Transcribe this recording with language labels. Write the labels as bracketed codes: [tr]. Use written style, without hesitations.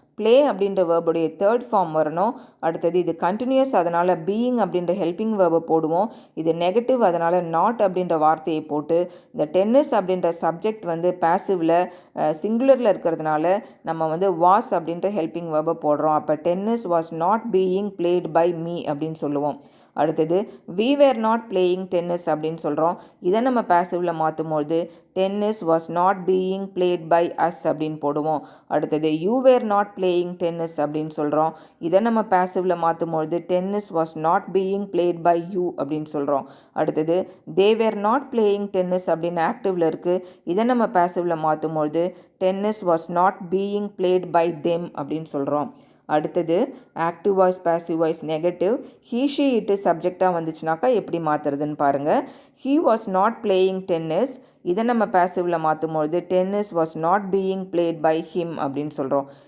[ta] Play அப்படின்ற வேர்புடைய third form வரணும். அடுத்தது இது கண்டினியூஸ், அதனால் பீயிங் அப்படின்ற ஹெல்பிங் வேர்பை போடுவோம். இது நெகட்டிவ், அதனால் நாட் அப்படின்ற வார்த்தையை போட்டு இந்த டென்னிஸ் அப்படின்ற சப்ஜெக்ட் வந்து பேசிவில் சிங்குலரில் இருக்கிறதுனால நம்ம வந்து வாஸ் அப்படின்ற ஹெல்பிங் வேர்பை போடுறோம். அப்போ [en] tennis was not being played by me [ta] அப்படின்னு சொல்லுவோம். அடுத்தது [en] we were not playing tennis [ta] அப்படின்னு சொல்கிறோம். இதை நம்ம பேசிவில் மாற்றும்போது [en] tennis was not being played by us [ta] அப்படின்னு போடுவோம். அடுத்தது [en] you were not playing tennis [ta] அப்படின்னு சொல்கிறோம். இதை நம்ம பேசிவில் மாற்றும்போது [en] tennis was not being played by you [ta] அப்படின்னு சொல்கிறோம். அடுத்தது [en] they were not playing tennis [ta] அப்படின்னு ஆக்டிவில் இருக்குது. இதை நம்ம பேசிவில் மாற்றும்போது [en] tennis was not being played by them [ta] அப்படின்னு சொல்கிறோம். அடுத்தது active voice, passive voice, negative. He she இட்டு சப்ஜெக்டாக வந்துச்சுனாக்கா எப்படி மாற்றுறதுன்னு பாருங்கள். [en] he was not playing tennis, [ta] இதை நம்ம பேசிவில் மாற்றும்பொழுது [en] tennis was not being played by him [ta] அப்படின்னு சொல்கிறோம்.